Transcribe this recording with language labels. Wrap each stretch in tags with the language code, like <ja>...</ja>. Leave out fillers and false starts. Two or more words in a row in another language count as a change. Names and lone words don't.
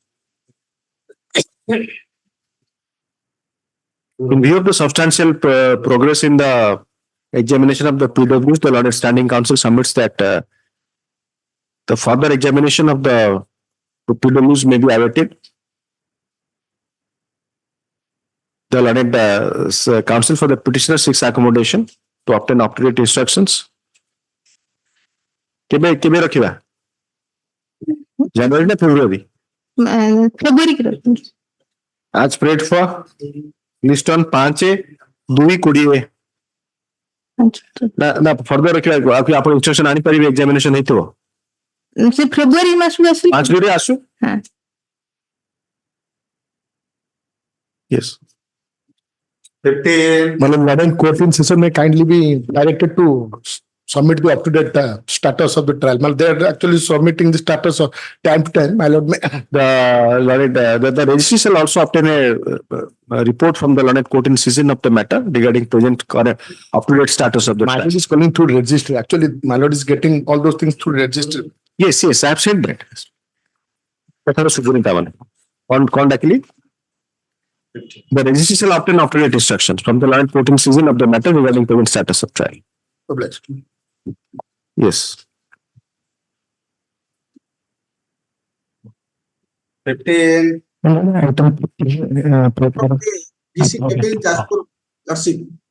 <en>In view of the substantial progress in the examination of the PWs, the Lord Standing Council submits that the further examination of the PWs may be awaited. The learned counsel for the petitioner seeks accommodation to obtain up-to-date instructions.</en> <or>କେବେ ରଖିବା? ଜାନୁଆରୀ ନା ଫେବୃଆରୀ? ଫେବୃଆରୀ କି ରଖନ୍ତୁ।</or> <en>As prayed for, list on 5/2/20।</en> <or>ନା ଫର୍ଦର ରଖିବା, ଆପଣ ଇନଷ୍ଟ୍ରକ୍ସନ ଆଣିପାରିବେ, ଏକ୍ସାମିନେସନ ହେଇଥିବ। ସେ ଫେବୃଆରୀ ମାସକୁ ଆସିଲେ 5 ଆସୁ। ହଁ।</or> <en>Yes. 15. Madam, court in session may kindly be directed to submit the up-to-date status of the trial. They are actually submitting the status of time to time. My lord, The registry shall also obtain a report from the learned court in session of the matter regarding present up-to-date status of the my trial. lord is calling through registry. Actually, my lord is getting all those things through registry. Yes, I have said that.</en> <or>କଥାର ସୁବୁନି ତାମାନେ କଣ ଡାକିଲି?</or> <en>The registry shall obtain up-to-date instructions from the learned court in season of the matter regarding payment status of trial. Obliged. Yes. 15. Item. DC Kevin Jaspur Lordship.</en>